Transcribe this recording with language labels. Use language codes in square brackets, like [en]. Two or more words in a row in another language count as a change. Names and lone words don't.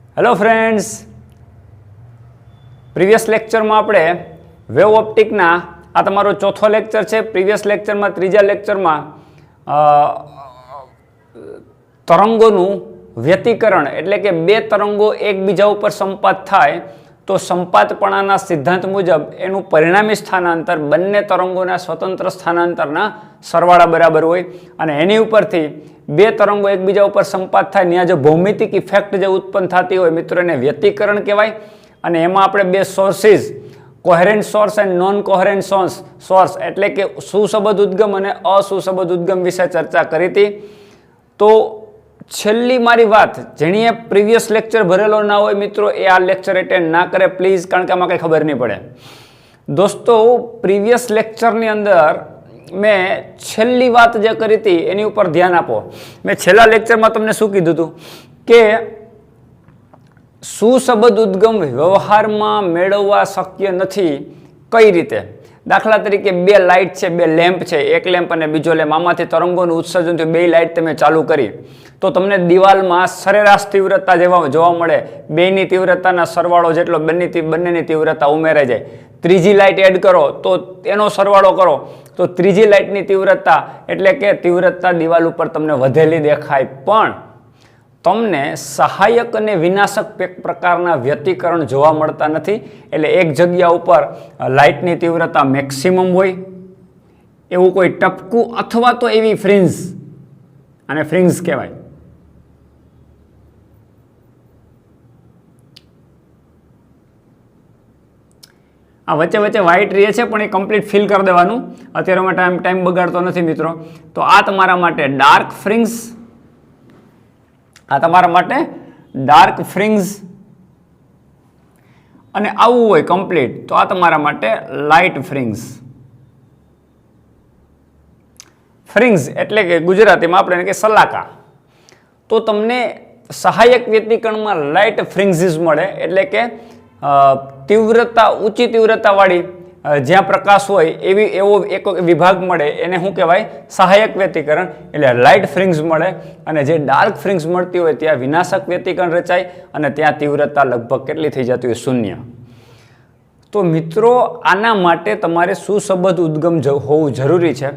[en] hello friends, previous lecture [gu] માં આપણે [en] wave opticના [gu] આ તમારો ચોથો લેક્ચર છે। [en] previous lecture [gu] માં તીજા લેક્ચર માં તરંગો વ્યતિકરણ એટલે કે બે તરંગો એકબીજા ઉપર સંપાત થાય તો સંપાતપણાના સિદ્ધાંત મુજબ એનું પરિણામી સ્થાનાંતર બંને તરંગોના સ્વતંત્ર સ્થાનાંતરના સરવાળા બરાબર હોય અને એની ઉપરથી બે તરંગો એકબીજા ઉપર સંપાત થાય ત્યાં જો ભૌમિતિક ઇફેક્ટ જો ઉત્પન્ન થતી હોય મિત્રો ને વ્યતિકરણ કહેવાય। અને એમાં આપણે બે [en] sources coherent source and non coherent source [gu] એટલે કે સુસંબદ્ધ ઉદ્ગમ અને અસુસંબદ્ધ ઉદ્ગમ વિષે ચર્ચા કરી થી। તો છેલ્લી મારી વાત જેણીએ [en] previous lecture [gu] ભરેલો ના હોય મિત્રો એ આ લેક્ચર અટેન્ડ ના કરે પ્લીઝ, કારણ કે આમાં કંઈ ખબર નહીં પડે। દોસ્તો [en] previous lecture [gu] ની અંદર મેં છેલ્લી વાત જે કરી થી એની ઉપર ધ્યાન આપો। મેં છેલ્લા લેક્ચર માં તમને શું કીધું હતું કે સુસંબદ્ધ ઉદ્ગમ વ્યવહાર માં મેળવવા શક્ય નથી। કઈ રીતે? દાખલા તરીકે બે લાઈટ છે, બે લેમ્પ છે, એક લેમ્પ અને બીજો લેમ્પ, આમાંથી તરંગોનું ઉત્સર્જન થયું, બે લાઈટ તમે ચાલુ કરી તો તમને દીવાલ માં સરેરાશ તીવ્રતા જેવા જોવા મળે, બેની તીવ્રતાના સરવાળો જેટલો બંનેની તીવ્રતા ઉમેરાઈ જાય। ત્રીજી લાઈટ એડ કરો તો એનો સરવાળો કરો તો ત્રીજી લાઈટની તીવ્રતા એટલે કે તીવ્રતા દીવાલ ઉપર તમને વધેલી દેખાય, પણ તમને સહાયક અને વિનાશક પ્રકારના વ્યતિકરણ જોવા મળતા નથી। એટલે એક જગ્યા ઉપર લાઈટની તીવ્રતા મેક્સિમમ હોય એવું કોઈ ટપકું અથવા તો એવી ફ્રિંજ, આને ફ્રિંજ કહેવાય। આ વચ્ચે વચ્ચે વ્હાઈટ રહે છે પણ એ [en] complete fill [gu] કર દેવાનું। અત્યારે મેં ટાઈમ બગાડતો નથી મિત્રો. તો આ તમારા માટે [en] dark fringes, [gu] આ તમારા માટે [en] dark fringes [gu] અને આવું હોય કમ્પ્લીટ તો આ તમારા માટે [en] light fringes. [gu] ફ્રિંગ્સ એટલે કે ગુજરાતી માં આપણે કે સલાકા। તો તમને સહાયક વ્યતિકરણ માં [en] light fringes [gu] મળે એટલે કે તીવ્રતા ઊંચી તીવ્રતા વાળી જ્યાં પ્રકાશ હોય એવી એવો એક વિભાગ મળે એને શું કહેવાય સહાયક વ્યતિકરણ એટલે [en] light fringes [gu] મળે। અને જે [en] dark fringes [gu] મળતી હોય ત્યાં વિનાશક વ્યતિકરણ રચાય અને ત્યાં તીવ્રતા લગભગ કેટલી થઈ જતી હોય શૂન્ય। તો મિત્રો આના માટે તમારે સુસંબદ્ધ ઉદ્ગમ હોવું જરૂરી છે।